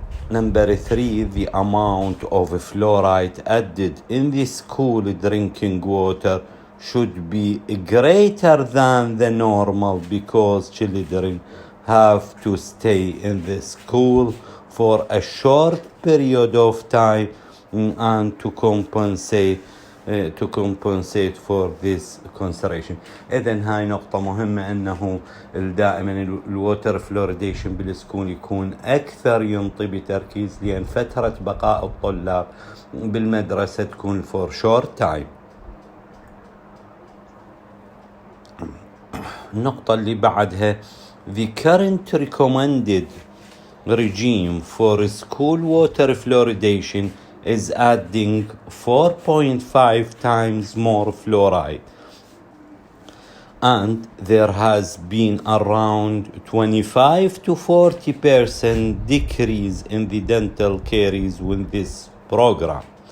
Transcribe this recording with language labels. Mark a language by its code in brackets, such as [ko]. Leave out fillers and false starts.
[en] Number three, the amount of fluoride added in the school drinking water should be greater than the normal, because children have to stay in the school for a short period of time and to compensate for this consideration. [ar] إذن هاي نقطة مهمة، أنه دائما الووتر فلورديشن بالسكول يكون أكثر ينطي بتركيز، لأن فترة بقاء الطلاب بالمدرسة تكون [en] for short time. [ar] النقطة اللي بعدها: [en] the current recommended regime for school water fluoridation is adding 4.5 times more fluoride, and there has been around 25 to 40% decrease in the dental caries with this program.